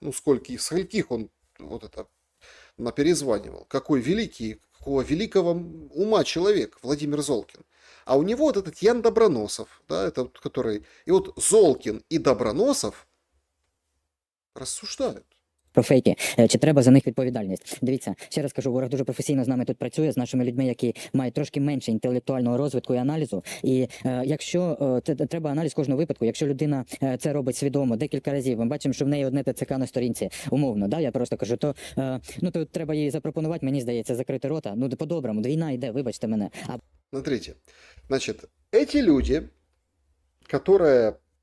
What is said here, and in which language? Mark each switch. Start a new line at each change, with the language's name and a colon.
Russian: Скольких он наперезванивал, какой великий, какого великого ума человек Владимир Золкин. А у него вот этот Ян Доброносов, да, который... И вот Золкин и Доброносов рассуждают.
Ukrainian: Про фейки, чи треба за них відповідальність. Дивіться, ще раз кажу, ворог дуже професійно з нами тут працює, з нашими людьми, які мають трошки менше інтелектуального розвитку і аналізу. І якщо треба аналіз кожного випадку, якщо людина це робить свідомо декілька разів, ми бачимо, що в неї одне ТЦК на сторінці, умовно, да, я просто кажу, то треба їй запропонувати, мені здається, закрити рота. По-доброму, війна йде, вибачте мене.
Russian: Смотрите, значит, эти люди, которые...